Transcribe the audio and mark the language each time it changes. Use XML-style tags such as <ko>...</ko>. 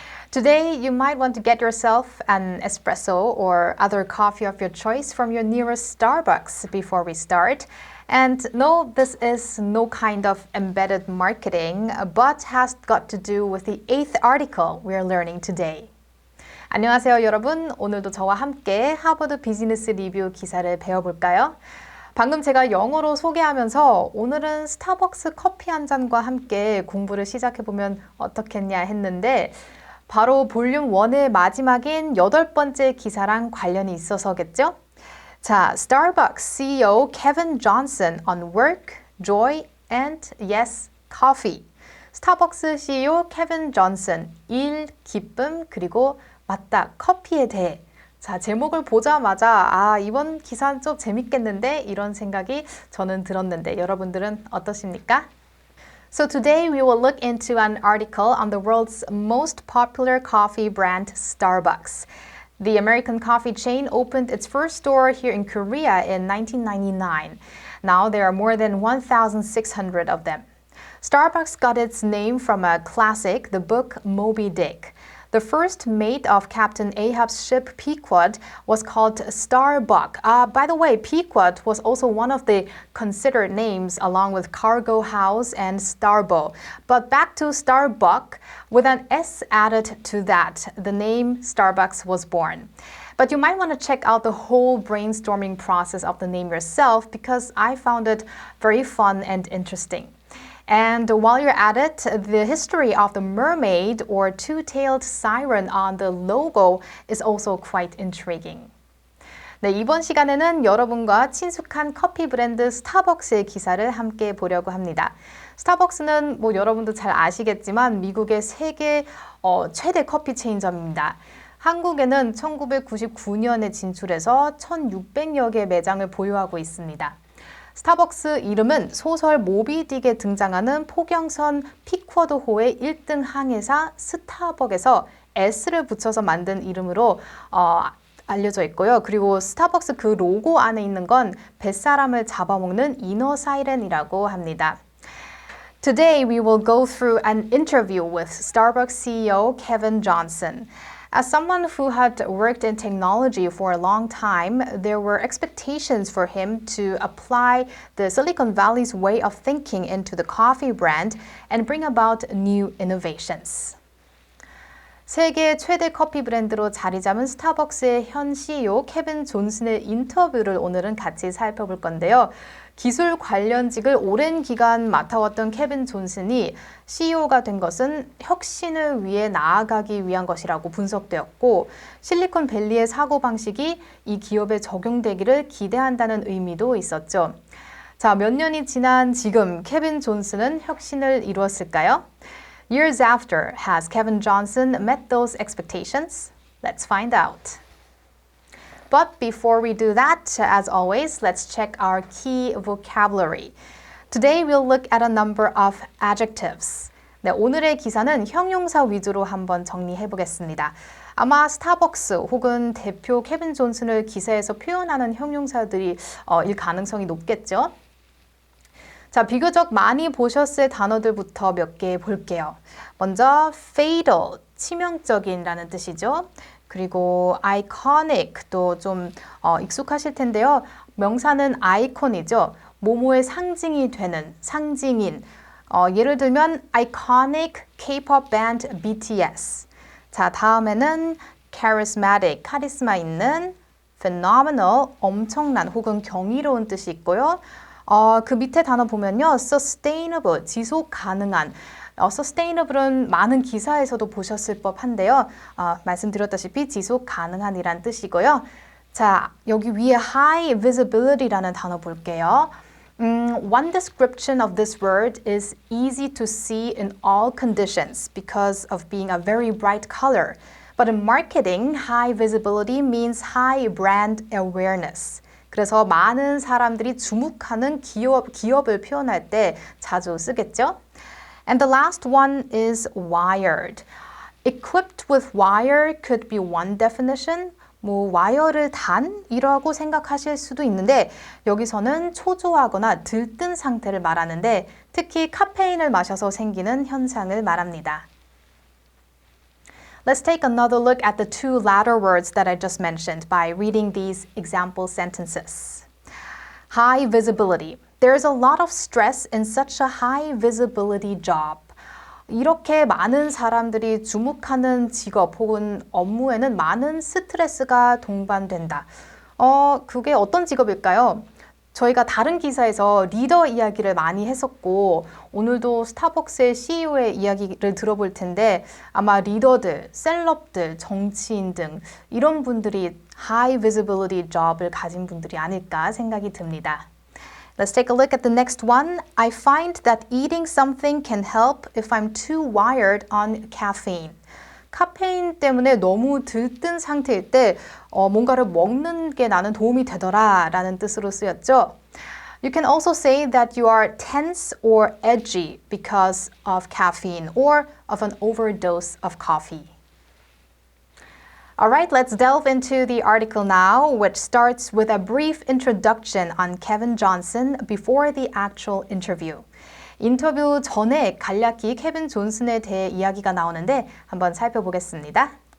<en>Today you might want to get yourself an espresso or other coffee of your choice from your nearest Starbucks before we start. And no, this is no kind of embedded marketing, but has got to do with the 8th article we're learning today.</en> <ko>안녕하세요 여러분, 오늘도 저와 함께 하버드 비즈니스 리뷰 기사를 배워볼까요? 방금 제가 영어로 소개하면서 오늘은 스타벅스 커피 한 잔과 함께 공부를 시작해보면 어떻겠냐 했는데 바로 볼륨 1의 마지막인 8번째 기사랑 관련이 있어서겠죠?</ko> <en>자, Starbucks CEO Kevin Johnson on work, joy, and yes, coffee.</en> <ko>스타벅스 CEO 케빈 존슨, 일, 기쁨, 그리고 맞다, 커피에 대해. 자, 제목을 보자마자 이번 기사는 좀 재밌겠는데 이런 생각이 저는 들었는데 여러분들은 어떠십니까?</ko> <en>So today we will look into an article on the world's most popular coffee brand, Starbucks. The American coffee chain opened its first store here in Korea in 1999. Now there are more than 1,600 of them. Starbucks got its name from a classic, the book Moby Dick. The first mate of Captain Ahab's ship Pequod was called Starbuck. By the way, Pequod was also one of the considered names along with Cargo House and Starbow. But back to Starbuck, with an S added to that, the name Starbucks was born. But you might want to check out the whole brainstorming process of the name yourself because I found it very fun and interesting. And while you're at it, the history of the mermaid or two-tailed siren on the logo is also quite intriguing.</en> <ko>네, 이번 시간에는 여러분과 친숙한 커피 브랜드 스타벅스의 기사를 함께 보려고 합니다. 스타벅스는 여러분도 잘 아시겠지만 미국의 세계 최대 커피 체인점입니다. 한국에는 1999년에 진출해서 1,600여 개 매장을 보유하고 있습니다. 스타벅스 이름은 소설 모비딕에 등장하는 포경선 피쿼드호의 1등 항해사 스타벅에서 S를 붙여서 만든 이름으로 알려져 있고요. 그리고 스타벅스 그 로고 안에 있는 건 뱃사람을 잡아먹는 이너 사이렌이라고 합니다.</ko> <en>Today we will go through an interview with Starbucks CEO Kevin Johnson. As someone who had worked in technology for a long time, there were expectations for him to apply the Silicon Valley's way of thinking into the coffee brand and bring about new innovations.</en> <ko>세계 최대 커피 브랜드로 자리 잡은 스타벅스의 현 CEO 케빈 존슨의 인터뷰를 오늘은 같이 살펴볼 건데요. 기술 관련직을 오랜 기간 맡아왔던 케빈 존슨이 CEO가 된 것은 혁신을 위해 나아가기 위한 것이라고 분석되었고 실리콘밸리의 사고방식이 이 기업에 적용되기를 기대한다는 의미도 있었죠. 자, 몇 년이 지난 지금 케빈 존슨은 혁신을 이루었을까요?</ko> <en>Years after, has Kevin Johnson met those expectations? Let's find out. But before we do that, as always, let's check our key vocabulary. Today we'll look at a number of adjectives.</en> <ko>네, 오늘의 기사는 형용사 위주로 한번 정리해 보겠습니다. 아마 스타벅스 혹은 대표 케빈 존슨을 기사에서 표현하는 형용사들이 일 가능성이 높겠죠. 자, 비교적 많이 보셨을 단어들부터 몇 개 볼게요. 먼저 fatal, 치명적인이라는 뜻이죠. 그리고 iconic도 좀 익숙하실 텐데요. 명사는 icon이죠. 모모의 상징이 되는, 상징인. 예를 들면</ko> <en>iconic K-pop band BTS.</en> <ko>자, 다음에는 charismatic, 카리스마 있는, phenomenal, 엄청난 혹은 경이로운 뜻이 있고요. 그 밑에 단어 보면요. sustainable, 지속 가능한. sustainable은 많은 기사에서도 보셨을 법한데요. 말씀드렸다시피 지속 가능한이란 뜻이고요. 자, 여기 위에 high visibility라는 단어 볼게요.</ko> <en>One description of this word is easy to see in all conditions because of being a very bright color. But in marketing, high visibility means high brand awareness.</en> <ko>그래서 많은 사람들이 주목하는 기업을 표현할 때 자주 쓰겠죠.</ko> <en>And the last one is wired. Equipped with wire could be one definition.</en> <ko>뭐 와이어를 단이라고 생각하실 수도 있는데 여기서는 초조하거나 들뜬 상태를 말하는데 특히 카페인을 마셔서 생기는 현상을 말합니다.</ko> <en>Let's take another look at the two latter words that I just mentioned by reading these example sentences. High visibility. There's a lot of stress in such a high visibility job.</en> <ko>이렇게 많은 사람들이 주목하는 직업 혹은 업무에는 많은 스트레스가 동반된다. 그게 어떤 직업일까요? 저희가 다른 기사에서 리더 이야기를 많이 했었고 오늘도 스타벅스의 CEO의 이야기를 들어볼 텐데 아마 리더들, 셀럽들, 정치인 등 이런 분들이 high visibility job을 가진 분들이 아닐까 생각이 듭니다.</ko> <en>Let's take a look at the next one. I find that eating something can help if I'm too wired on caffeine.</en> <ko>카페인 때문에 너무 들뜬 상태일 때 뭔가를 먹는 게 나는 도움이 되더라 라는 뜻으로 쓰였죠.</ko> <en>You can also say that you are tense or edgy because of caffeine or of an overdose of coffee. All right, let's delve into the article now, which starts with a brief introduction on Kevin Johnson before the actual interview.</en> <ko>인터뷰 전에 간략히 케빈 존슨에 대해 이야기가 나오는데 한번 살펴보겠습니다.</ko>